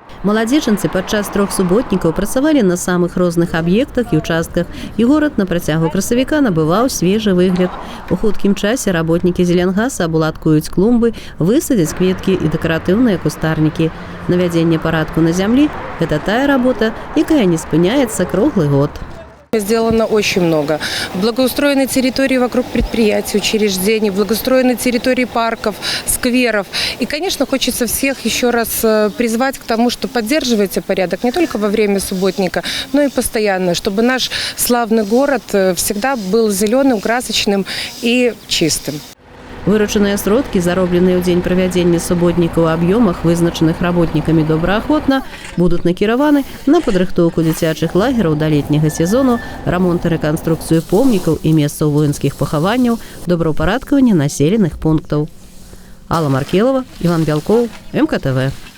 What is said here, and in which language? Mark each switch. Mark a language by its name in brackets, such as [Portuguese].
[Belarusian] Маладзечанцы падчас 3 суботнікаў працавалі на самых розных аб'ектах і участках, і горад на працягу красавіка набываў свежы выгляд. У хуткім часе работнікі зелянгаса абуладкуюць клумбы, высадзяць кветкі і дэкаратыўныя кустарнікі. Навядзенне парадку на зямлі – гэта тая работа, якая не спыняецца круглы год. [Russian] Сделано очень много. Благоустроены территории вокруг предприятий, учреждений, благоустроены территории парков, скверов. И, конечно, хочется всех еще раз призвать к тому, что поддерживайте порядок не только во время субботника, но и постоянно, чтобы наш славный город всегда был зеленым, красочным и чистым. [Belarusian] Выручаныя сродкі, заробленыя ў дзень правядзення суботніка ў аб'ёмах, вызначаных работнікамі добраахвотна, будуць накіраваны на падрыхтоўку дзіцячых лагераў да летняга сезону, рамонт і рэканструкцыю помнікаў і месцаў воінскіх пахаванняў, добраўпарадкаванне населеных пунктаў. Алла Маркелова, Іван Бялкоў, МКТВ.